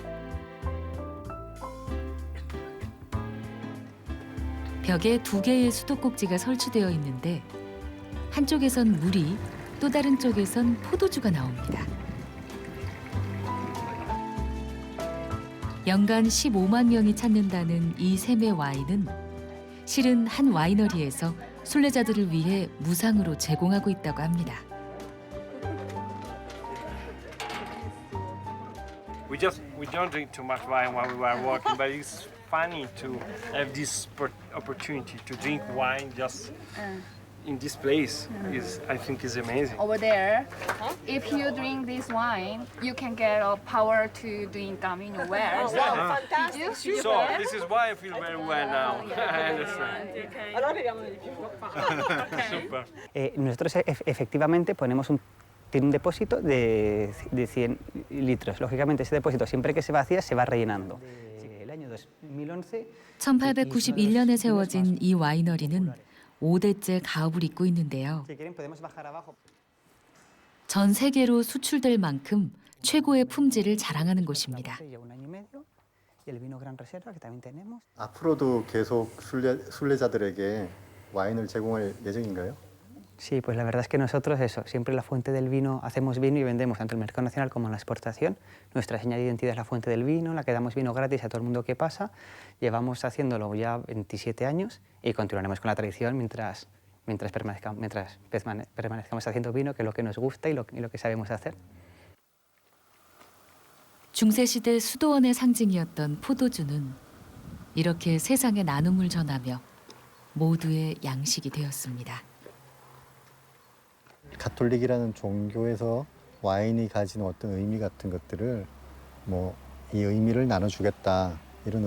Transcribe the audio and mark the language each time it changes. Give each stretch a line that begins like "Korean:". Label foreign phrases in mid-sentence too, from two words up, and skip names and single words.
Korean: 벽에 2개의 수도꼭지가 설치되어 있는데 한쪽에선 물이 또 다른 쪽에선 포도주가 나옵니다. 연간 15만 명이 찾는다는 이 샘의 와인은 실은 한 와이너리에서 순례자들을 위해 무상으로 제공하고 있다고 합니다.
English: We don't drink too much wine while we are walking, but it's funny to have this opportunity to drink wine just in this place. I think is amazing. Over there, if you drink this wine, you can get a power to doing camino where. Did you? So this is why I feel very well now. I understand. Super.
Spanish: Nosotros efectivamente tiene un depósito de 100 litros. Lógicamente ese depósito siempre que se vacía se va rellenando. El año 2011
Korean: 1891년에 세워진 이 와이너리는 5대째 가업을 잇고 있는데요. 전 세계로 수출될 만큼 최고의 품질을 자랑하는 곳입니다. 앞으로도 계속 순례자들에게 와인을 제공할 예정인가요?
Spanish: Sí, pues la verdad es que nosotros eso, siempre la fuente del vino, hacemos vino y vendemos tanto en el mercado nacional como en la exportación. Nuestra señal de identidad es la fuente del vino, la que damos vino gratis a todo el mundo que pasa. Llevamos haciéndolo ya 27 años y continuaremos con la tradición mientras permanezcamos haciendo vino, que es lo que nos gusta y lo que sabemos hacer.
Korean: 중세시대 수도원의 상징이었던 포도주는 이렇게 세상에 나눔을 전하며 모두의 양식이 되었습니다. 가톨릭이라는 종교에서 와인이 가진 어떤 의미 같은 것들을 이 의미를 나눠주겠다 이런